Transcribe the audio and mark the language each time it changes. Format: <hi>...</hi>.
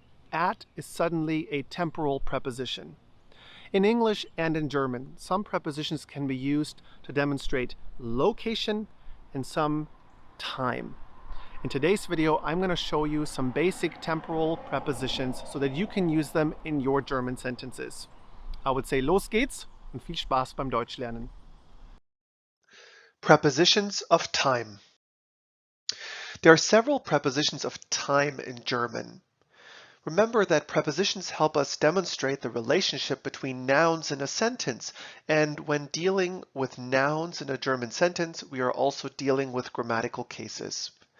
<en>At is suddenly a temporal preposition. In English and in German, some prepositions can be used to demonstrate location and some time. In today's video, I'm going to show you some basic temporal prepositions so that you can use them in your German sentences. I would say</en> <de>los geht's und viel Spaß beim Deutschlernen.</de> <en>Prepositions of time. There are several prepositions of time in German. Remember that prepositions help us demonstrate the relationship between nouns in a sentence, and when dealing with nouns in a German sentence, we are also dealing with grammatical cases.</en>